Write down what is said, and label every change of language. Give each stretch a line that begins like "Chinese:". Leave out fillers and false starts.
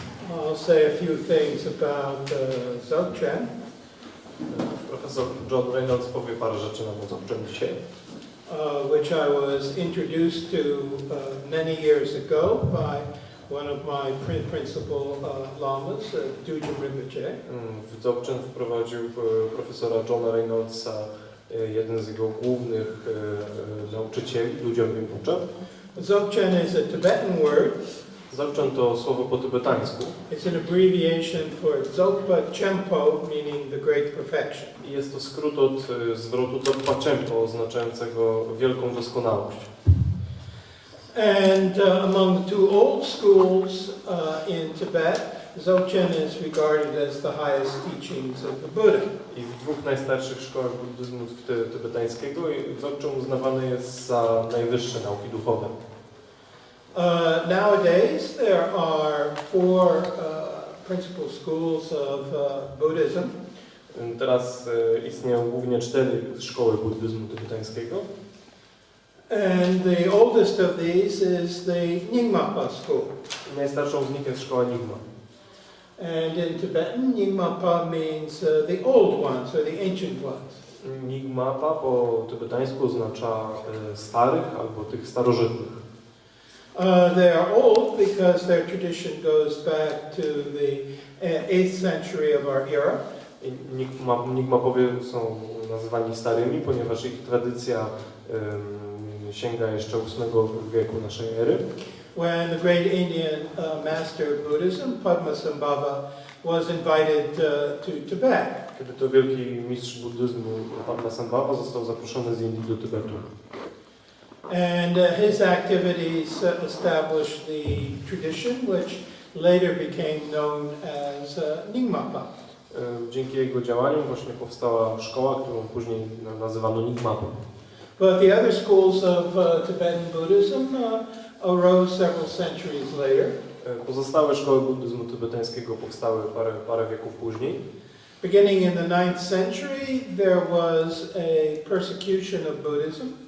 English: I'll say a few things about Dzogczen.
Polish: Profesor John Reynolds powie parę rzeczy na Dzogczen dzisiaj.
English: Which I was introduced to many years ago by one of my principal lamas, Dzogczen Rinpoche.
Polish: W Dzogczen wprowadził profesora Johna Reynoldsa, jeden z jego głównych nauczycieli, ludziom Rinpoche.
English: Dzogczen is a Tibetan word.
Polish: Dzogczen to słowo po tybetańsku.
English: It's an abbreviation for Dzogpa Chenpo, meaning the great perfection.
Polish: I jest to skrót od zwrotu Dzogpa Chenpo, oznaczającego wielką doskonałość.
English: And among the two old schools in Tibet, Dzogchen is regarded as the highest teachings of the Buddha.
Polish: I w dwóch najstarszych szkołach buddyzmu tybetańskiego Dzogchen uznawany jest za najwyższe nauki duchowe.
English: Nowadays there are four principal schools of Buddhism.
Polish: Teraz istnieją głównie 4 szkoły buddyzmu tybetańskiego.
English: And the oldest of these is the Nyingmapa school.
Polish: Najstarszą z nich jest szkoła Nyingma.
English: And in Tibetan, Nyingmapa means the old ones or the ancient ones.
Polish: Nyingmapa po tybetańsku oznacza starych albo tych starożytnych.
English: They are old because their tradition goes back to the 8th century of our era.
Polish: Nyingmapowie są nazywani starymi, ponieważ ich tradycja sięga jeszcze VIII wieku naszej ery.
English: When the great Indian master of Buddhism, Padmasambhava, was invited to Tibet.
Polish: Kiedy to wielki mistrz buddyzmu Padmasambhava został zaproszony z Indii do Tybetu.
English: And his activities established the tradition, which later became known as Nyingmapa.
Polish: Dzięki jego działaniom właśnie powstała szkoła, którą później nazywano Nyingmapą.
English: But the other schools of Tibetan Buddhism arose several centuries later.
Polish: Pozostałe szkoły buddyzmu tybetańskiego powstały parę wieków później.
English: Beginning in the 9th century, there was a persecution of Buddhism.